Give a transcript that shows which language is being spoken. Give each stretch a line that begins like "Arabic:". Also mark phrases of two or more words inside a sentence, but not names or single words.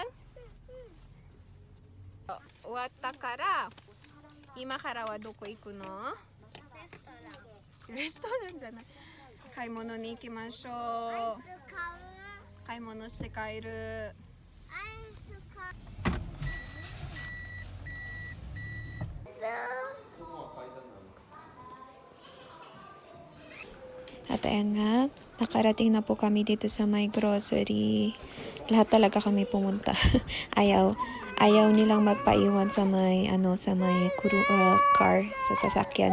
Japanese: 終わったから今からはどこ行くの？レストランじゃない。買い物に行きましょう。アイス買う。買い物して帰る。アイス買う。
Filipino: At ayan nga, nakarating na po kami dito sa may grocery. Lahat talaga kami pumunta. ayaw nilang magpaiwan sa may car sa sasakyan.